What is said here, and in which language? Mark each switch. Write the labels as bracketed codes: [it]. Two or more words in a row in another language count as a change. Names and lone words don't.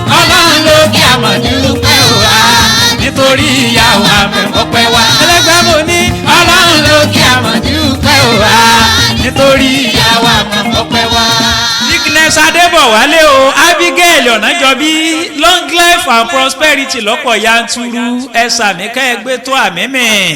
[yo] Ọlọ́run ló kí a máa dúpẹ́ o wá. Nítorí ìyá wa mọ̀ ọpẹ́ wa. Ẹlẹ́gbẹ́ mo ní. Ọlọ́run ló kí a máa dúpẹ́ o wá. Nítorí ìyá wa mọ̀ ọpẹ́ wa. Dickness Adébọ̀wálé o, Abigail Ọ̀nàjọ́bí, [en] long life and prosperity [yo] lọ́pọ̀ yanturu, ẹ sàmì ká ẹ gbé tó àmì mi.